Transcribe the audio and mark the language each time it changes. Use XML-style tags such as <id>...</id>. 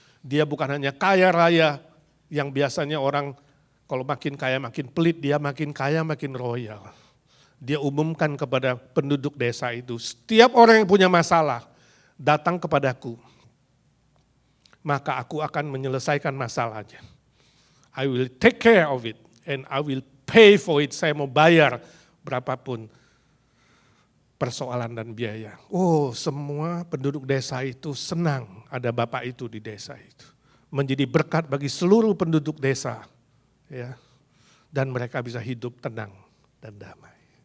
<id>Dia bukan hanya kaya raya, yang biasanya orang kalau makin kaya makin pelit, dia makin kaya makin royal. Dia umumkan kepada penduduk desa itu, setiap orang yang punya masalah, datang kepadaku. Maka aku akan menyelesaikan masalahnya.</id> <en>I will take care of it and I will pay for it.</en> <id>Saya mau bayar berapapun persoalan dan biaya. Oh, semua penduduk desa itu senang ada bapak itu di desa itu. Menjadi berkat bagi seluruh penduduk desa. Ya. Dan mereka bisa hidup tenang dan damai.</id>